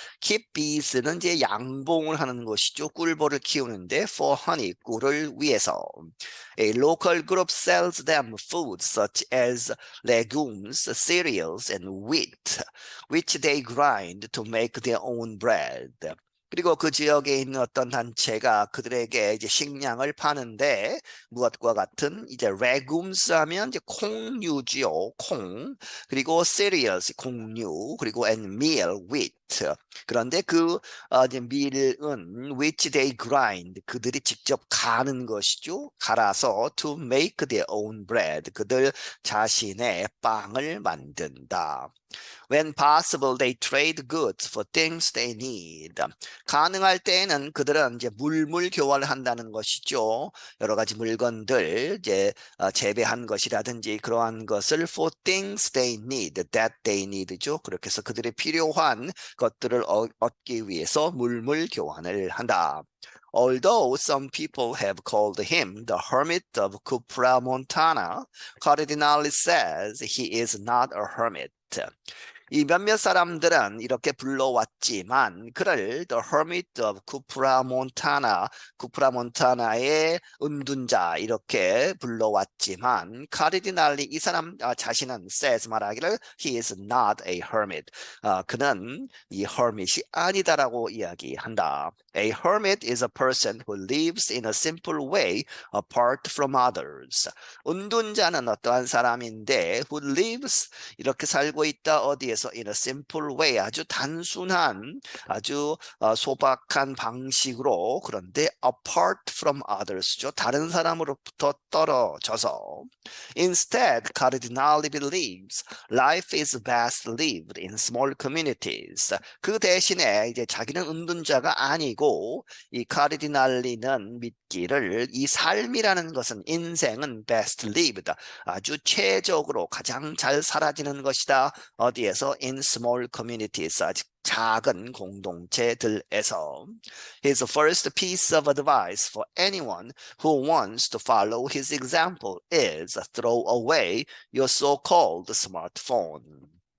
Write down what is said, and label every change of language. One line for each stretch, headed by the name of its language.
English: keep bees
Korean: 는 이제 양봉을 하는 것이죠. 꿀벌을 키우는데
English: for honey
Korean: 꿀을 위해서.
English: A local group sells them food such as legumes, cereals, and wheat. which they grind to make their own bread.
Korean: 그리고 그 지역에 있는 어떤 단체가 그들에게 이제 식량을 파는데 무엇과 같은 이제 legumes 하면 이제 콩류지요, 콩. 그리고 cereals, 곡류. 그리고
English: and meal,
Korean: wheat. 그런데 그 이제 밀은
English: which they grind
Korean: 그들이 직접 가는 것이죠. 갈아서
English: to make their own bread
Korean: 그들 자신의 빵을 만든다.
English: When possible, they trade goods for things they need.
Korean: 가능할 때에는 그들은 이제 물물 교환을 한다는 것이죠. 여러 가지 물건들 이제 재배한 것이라든지 그러한 것을
English: for things they need,
Korean: that they need죠. 그렇게 해서 그들이 필요한 것들을 얻기 위해서 물물 교환을 한다.
English: Although some people have called him the hermit of Cupra Montana, Cardinale says he is not a hermit.
Korean: 이 몇몇 사람들은 이렇게 불러왔지만 그를 The Hermit of Cupra Montana, 쿠프라 몬타나의 은둔자 이렇게 불러왔지만 카르디날리 이 사람 자신은 says 말하기를
English: he is not a hermit.
Korean: 그는 이 hermit이 아니다라고 이야기한다.
English: A hermit is a person who lives in a simple way apart from others.
Korean: 은둔자는 어떠한 사람인데
English: who lives
Korean: 이렇게 살고 있다 어디에서
English: in a simple way
Korean: 아주 단순한 아주 소박한 방식으로 그런데
English: apart from others
Korean: 죠. 다른 사람으로부터 떨어져서
English: Instead, Cardinale believes life is best lived in small communities.
Korean: 그 대신에 이제 자기는 은둔자가 아니고 이 카르디날리는 믿기를 이 삶이라는 것은 인생은
English: best lived
Korean: 아주 최적으로 가장 잘 사라지는 것이다.
English: 어디에서 in small communities
Korean: 아직 작은 공동체들에서
English: His first piece of advice for anyone who wants to follow his example is throw away your so-called smartphone.